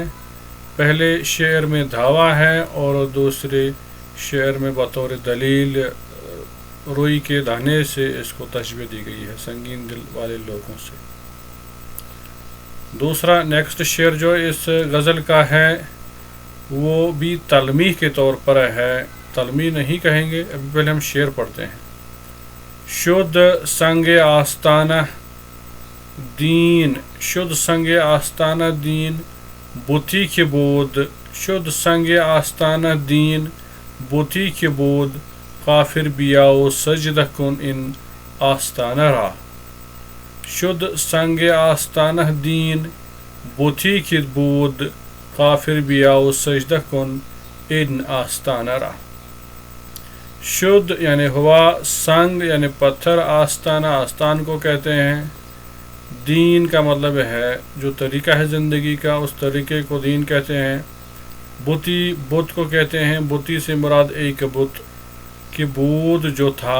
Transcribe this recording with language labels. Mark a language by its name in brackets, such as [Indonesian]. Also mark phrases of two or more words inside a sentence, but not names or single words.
[Urdu] پہلے شعر میں دعویٰ ہے اور دوسرے شعر میں بطور دلیل روئی کے دانے سے اس کو تشبیہ دی گئی ہے، سنگین دل والے لوگوں سے۔ دوسرا نیکسٹ شعر جو اس غزل کا ہے وہ بھی تلمیح کے طور پر ہے، تلمیح نہیں کہیں گے، ابھی پہلے ہم شعر پڑھتے ہیں۔ [Persian] شد سنگ آستانہ دین، شد سنگ آستانہ دین بتی کے بود، شد سنگ آستانہ دین بتی کے بود، کافر بیاؤ سجدہ کن ان آستانہ را۔ شد سنگ آستانہ دین بتی کے بود، کافر بیاؤ سجدہ کن ان آستانہ را۔ [Urdu] شد یعنی ہوا، سنگ یعنی پتھر، آستانہ آستان کو کہتے ہیں، دین کا مطلب ہے جو طریقہ ہے زندگی کا، اس طریقے کو دین کہتے ہیں۔ بتی، بت کو کہتے ہیں، بتی سے مراد ایک بت [Persian] کی بود [Urdu] جو تھا۔